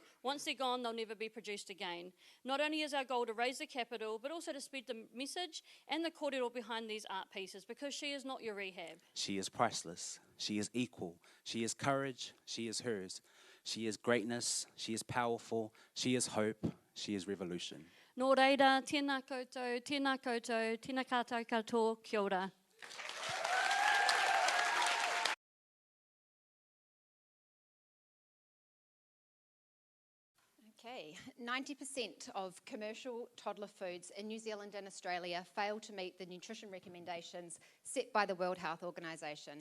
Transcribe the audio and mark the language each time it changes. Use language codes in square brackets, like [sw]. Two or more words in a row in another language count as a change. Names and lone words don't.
[en] Once they're gone, they'll never be produced again. Not only is our goal to raise the capital, but also to spread the message and the kōrero behind these art pieces, because she is not your rehab. She is priceless. She is equal. She is courage. She is hers. She is greatness, she is powerful, she is hope, she is revolution. [mi] Nō reira, tēnā koutou, tēnā kātou katoa, kia ora. [en] Okay, 90% of commercial toddler foods in New Zealand and Australia fail to meet the nutrition recommendations set by the World Health Organization.